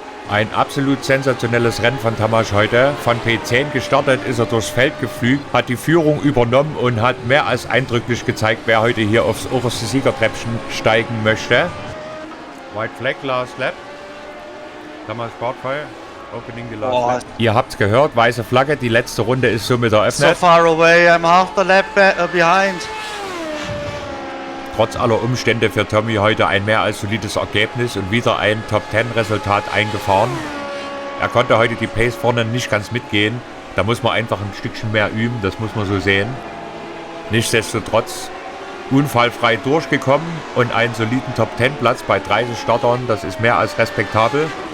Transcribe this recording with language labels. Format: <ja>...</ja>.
<de>Ein absolut sensationelles Rennen von Tamás heute. Von P10 gestartet, ist er durchs Feld geflügt, hat die Führung übernommen und hat mehr als eindrücklich gezeigt, wer heute hier aufs oberste Siegertreppchen steigen möchte.</de> <en>White Flag, last lap.</en> <de>Tamás Bartfeuer,</de> <en>opening the last lap.</en> <de>Ihr habt's gehört, weiße Flagge, die letzte Runde ist somit eröffnet.</de> <en>So far away, I'm half the lap behind.</en> <de>Trotz aller Umstände für Tommy heute ein mehr als solides Ergebnis und wieder ein Top-10-Resultat eingefahren. Er konnte heute die Pace vorne nicht ganz mitgehen. Da muss man einfach ein Stückchen mehr üben, das muss man so sehen. Nichtsdestotrotz unfallfrei durchgekommen und einen soliden Top-10-Platz bei 30 Startern, das ist mehr als respektabel.</de>